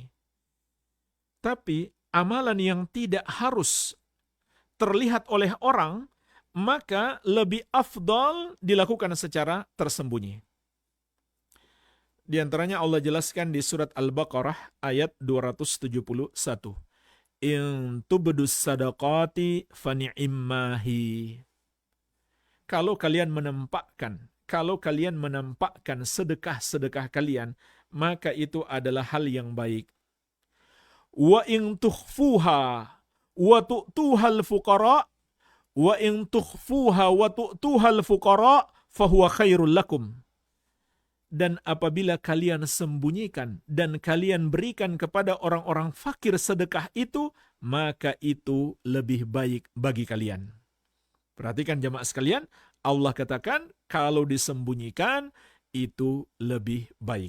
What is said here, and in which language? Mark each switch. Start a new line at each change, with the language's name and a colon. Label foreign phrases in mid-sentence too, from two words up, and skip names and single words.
Indonesian: Tapi amalan yang tidak harus terlihat oleh orang, maka lebih afdal dilakukan secara tersembunyi. Di antaranya Allah jelaskan di surat Al-Baqarah ayat 271.
Arabic: إن تبدوا الصدقات فنعما هي.
Indonesian: Kalau kalian menampakkan sedekah-sedekah kalian, maka itu adalah hal yang baik.
Arabic: وإن تخفوها وتؤتوها الفقراء وإن تخفوها وتؤتوها الفقراء فهو خير لكم.
Indonesian: Dan apabila kalian sembunyikan dan kalian berikan kepada orang-orang fakir sedekah itu, maka itu lebih baik bagi kalian. Perhatikan jemaah sekalian, Allah katakan kalau disembunyikan itu lebih baik.